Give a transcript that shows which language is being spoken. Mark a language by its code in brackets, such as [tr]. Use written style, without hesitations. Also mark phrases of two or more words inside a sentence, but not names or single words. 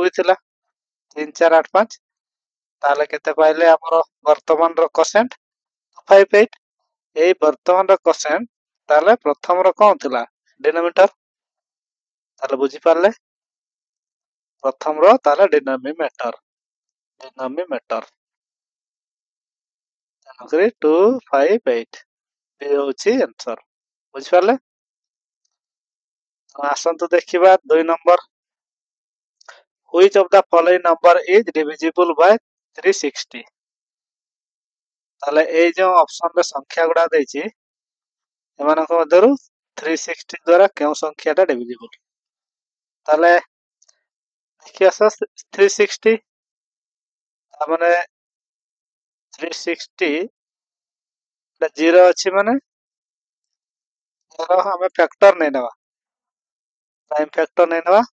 [or] ବି ଥିଲା 3 4 8 5 ତାହେଲେ କେତେ ପାଇଲେ ଆମର ବର୍ତ୍ତମାନର କୋସେଣ୍ଟ 5 8 ଏଇ ବର୍ତ୍ତମାନର କୋସେଣ୍ଟ ତାହେଲେ ପ୍ରଥମର କଣ ଥିଲା ଡିନୋମିନେଟର ତାହେଲେ ବୁଝିପାରିଲେ ପ୍ରଥମର ତାହେଲେ ଡିନୋମିନେଟର ତେଣୁକରି 2 5 8 ଏ ହଉଛି ଆନ୍ସର ବୁଝିପାରିଲେ ଆସନ୍ତୁ ଦେଖିବା 2 ନମ୍ବର [en] which of the following number is divisible by 360 [or] ତାହେଲେ ଏଇ ଯୋଉ ଅପସନରେ ସଂଖ୍ୟା ଗୁଡା ଦେଇଛି ଏମାନଙ୍କ ମଧ୍ୟରୁ 360 ଦ୍ୱାରା କେଉଁ ସଂଖ୍ୟାଟା ଡିଭିଜିବୁଲ? ତାହେଲେ ଦେଖି ଆସ 360 ତାମାନେ 360 0 ଅଛି ମାନେ ଆମେ ଫ୍ୟାକ୍ଟର ନେଇ ନେବା, [en] prime factor [or] ନେଇ ନେବା।